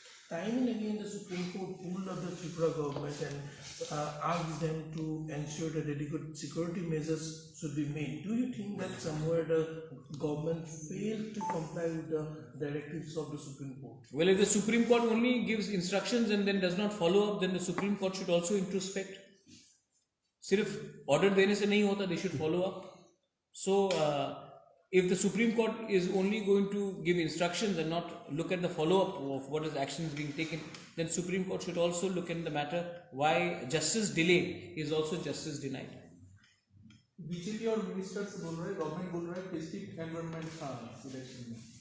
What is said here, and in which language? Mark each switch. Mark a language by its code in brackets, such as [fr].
[en] Time and again, the Supreme Court pulled up the Tripura government and asked them to ensure that adequate security measures should be made. Do you think that somewhere the government failed to comply with the directives of the Supreme Court? Well, if the Supreme Court only gives instructions and then does not follow up, then the Supreme Court should also introspect. [hi] सिर्फ order देने से नहीं होता, [en] they should follow up. So if the Supreme Court is only going to give instructions and not look at the follow-up of what is actions being taken, then Supreme Court should also look in the matter why justice delayed is also justice denied. [hi] BJP और ministers बोल रहे हैं, government बोल रहा है peaceful environment था election में।